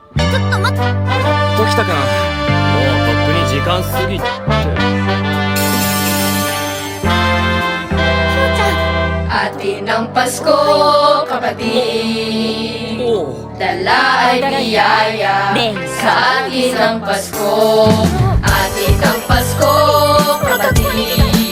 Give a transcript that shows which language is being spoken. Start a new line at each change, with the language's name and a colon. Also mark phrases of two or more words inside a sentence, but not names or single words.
Japanese: ちょっと待って。ときたか。もうとっくに時間過ぎて。
Filipino: Atin ang Pasko, kapatid. Dala ay biyaya sa atin ang Pasko. Atin ang Pasko, kapatid.